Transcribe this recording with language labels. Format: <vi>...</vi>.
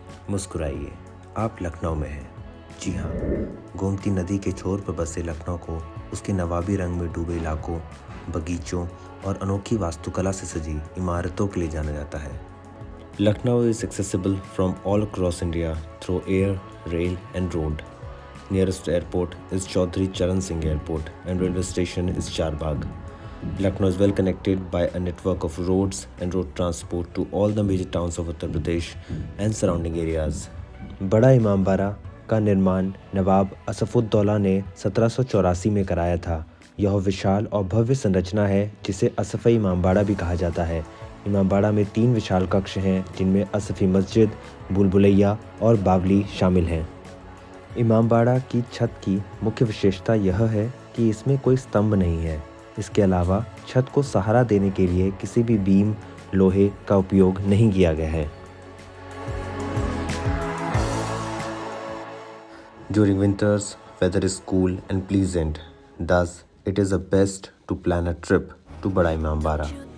<hi>मुस्कुराइए, आप लखनऊ में हैं। जी हाँ, गोमती नदी के छोर पर बसे लखनऊ को उसके नवाबी रंग में डूबे इलाकों, बगीचों और अनोखी वास्तुकला से सजी इमारतों के लिए जाना जाता है।</hi> <en>Lucknow is accessible from all across India through air, rail and road. Nearest airport is Chaudhary Charan Singh Airport and railway station is Charbagh. Lucknow is well connected by a network of roads and road transport to all the major towns of Uttar Pradesh and surrounding areas.</en> <hi>बड़ा इमामबाड़ा का निर्माण नवाब असफुद्दौला ने 1784 में कराया था। यह विशाल और भव्य संरचना है जिसे असफ़ी इमामबाड़ा भी कहा जाता है। इमामबाड़ा में 3 विशाल कक्ष हैं जिनमें असफ़ी मस्जिद, भूलभुलैया और बावली शामिल हैं। इमामबाड़ा की छत की मुख्य विशेषता यह है कि इसमें कोई स्तंभ नहीं है। इसके अलावा छत को सहारा देने के लिए किसी भी बीम, लोहे का उपयोग नहीं किया गया है।</hi> <en>During winters, weather is cool and pleasant. Thus, it is the best to plan a trip to Bada Imambara.</en>